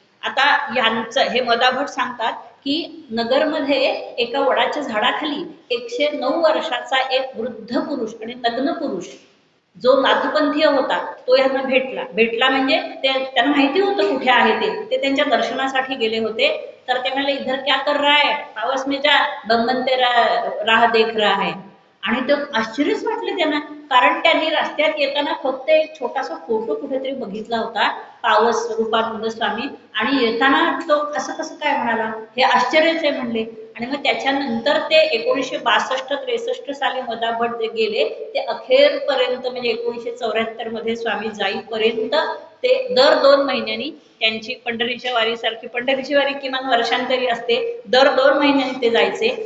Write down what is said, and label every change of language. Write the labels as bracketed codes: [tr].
[mr] आता यांचं हे मदाभट सांगतात की नगरमध्ये एका वडाच्या झाडाखाली 109 वर्षाचा एक वृद्ध पुरुष आणि नग्न पुरुष जो नाथपंथीय होता तो यांना भेटला म्हणजे त्यांना माहिती होतं कुठे आहे ते त्यांच्या दर्शनासाठी गेले होते. तर ते म्हणाले [hi] इधर क्या कर रहा है, पावस में जा, बम्बन तेरा राह देख रहा है. [mr] आणि ते आश्चर्यच वाटले त्यांना, कारण त्यांनी रस्त्यात येताना फक्त एक छोटासा फोटो कुठेतरी बघितला होता, पावस रूपानंद स्वामी, आणि येताना तो असं कसं काय म्हणाला, हे आश्चर्यच आहे म्हणले. आणि मग त्याच्यानंतर ते 1962-63 साली मदाभट जे गेले ते अखेरपर्यंत म्हणजे 1974 मध्ये स्वामी जाईपर्यंत ते दर 2 महिन्यांनी त्यांची पंढरीच्या वारीसारखी, पंढरीची वारी किमान वर्षांतरी असते, दर 2 महिन्यांनी ते जायचे.